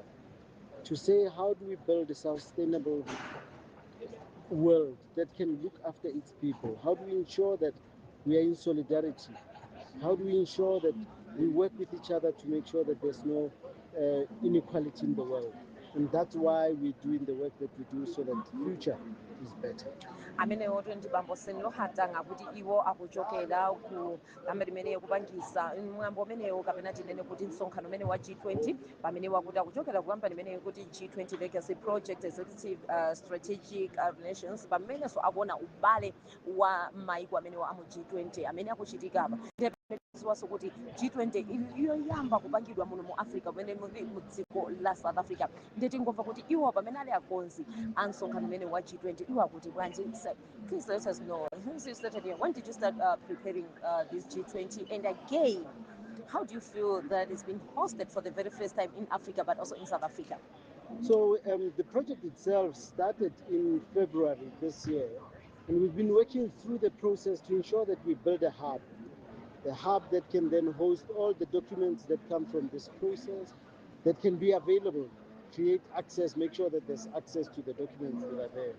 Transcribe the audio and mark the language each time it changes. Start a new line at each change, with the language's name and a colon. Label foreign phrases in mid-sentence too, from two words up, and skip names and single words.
English: To say, how do we build a sustainable world that can look after its people? How do we ensure that we are in solidarity? How do we ensure that we work with each other to make sure that there's no inequality in the world? And that's why we're doing the work that we do, so that the future is better.
Nyanja: Amene wotu ndi bambo Sinlo Hatang kuti iwo akuchokera ku kamene imene kupangisa mwambo umenewo kapena tinene kuti msonkhano umene wa G20 pamene wakuti akuchokera ku kampani imene kuti G20 Legacy Project Executive Strategic Relations pamene so akuona ubale wa maiko amene wa amu G20 amene akuchitika apa. Siwaso kuti G20 yoyamba kupangidwa muno mu Africa pamene mu dziko la South Africa. Ndeti ngomva kuti iwo pamene ali akonzi ansonkhano umene wa G20
English: Please let us know. Since you started here, when did you start preparing this G20? And again, how do you feel that it's been hosted for the very first time in Africa, but also in South Africa? So the project itself started in February this year, and we've been working through the process to ensure that we build a hub that can then host all the documents that come from this process, that can be available, create access, make sure that there's access to the documents that are there.